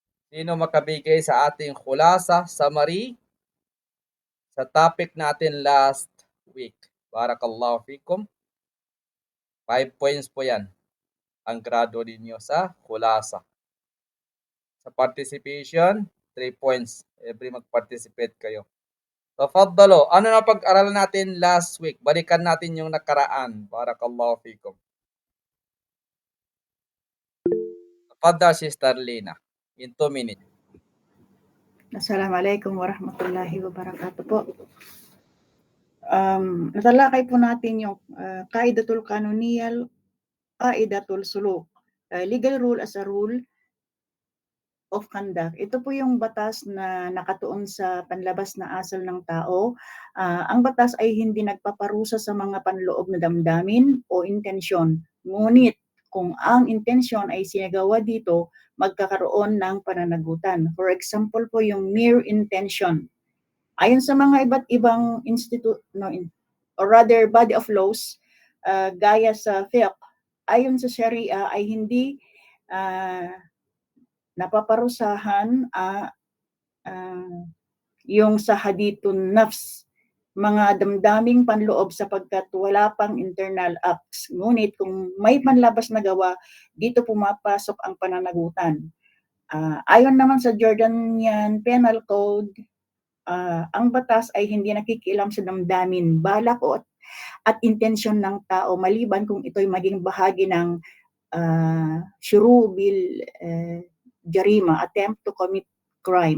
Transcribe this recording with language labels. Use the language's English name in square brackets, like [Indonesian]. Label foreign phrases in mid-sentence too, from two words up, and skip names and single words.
[Filipino] Sino makabigay sa ating khulasa, summary sa topic natin [English] last week? [Arabic] بارك الله فيكم. [Filipino] 5 points po yan ang grado ninyo sa khulasa. Sa participation, 3 points. Every mag-participate kayo. Tafaddalo. Ano na pag-aralan natin [English] last week? [Filipino] Balikan natin yung nakaraan. [Arabic] بارك الله فيكم تفضل, [Filipino] Sister Lina. [English] In 2 minutes. [Arabic] السلام عليكم ورحمة الله وبركاته po. [Filipino] Natalakay po natin yung [Arabic] القاعدة القانونية، قاعدة السلوك, [English] legal rule as a rule of conduct. [Filipino] Ito po yung batas na nakatuon sa panlabas na asal ng tao. Ang batas ay hindi nagpaparusa sa mga panloob na damdamin o intensyon. Ngunit kung ang intensyon ay sinagawa dito, magkakaroon ng pananagutan. [English] For example [Filipino] po yung [English] mere intention. [Filipino] Ayon sa mga iba't ibang [English] or rather body of laws, [Filipino] gaya sa fiqh, ayon sa Sharia ay hindi napaparusahan yung sa [Arabic] حديث النفس, [Filipino] mga damdaming panloob sapagkat wala pang [English] internal acts. [Filipino] Ngunit kung may panlabas na gawa, dito pumapasok ang pananagutan. Ayon naman sa Jordanian Penal Code, ang batas ay hindi nakikialam sa damdamin, balak at intensyon ng tao maliban kung ito'y maging bahagi ng [Arabic] شروع الجريمة, [English] attempt to commit crime.